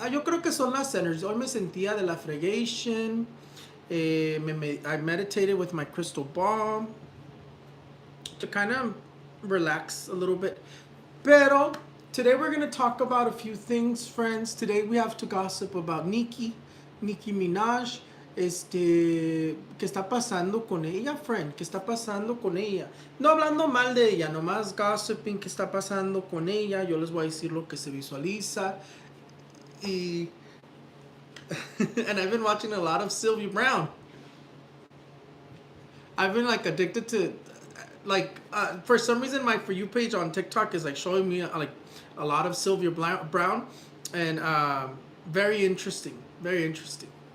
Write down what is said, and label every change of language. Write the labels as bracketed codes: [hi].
[es] Yo creo que son las energies. Hoy me sentía de la fregation. [en] I meditated with my crystal ball to kind of relax a little bit. [es] Pero [en] today we're going to talk about a few things, friends. Today we have to gossip about Nicki Minaj. [es] ¿Qué está pasando con ella, [en] friend? [es] ¿Qué está pasando con ella? No hablando mal de ella, nomás [en] gossiping, [es] ¿qué está pasando con ella? Yo les voy a decir lo que se visualiza. Y [en] and I've been watching a lot of Sylvia Brown. I've been like addicted to for some reason my For You page on TikTok is like showing me like a lot of Sylvia Brown, and very interesting, very interesting.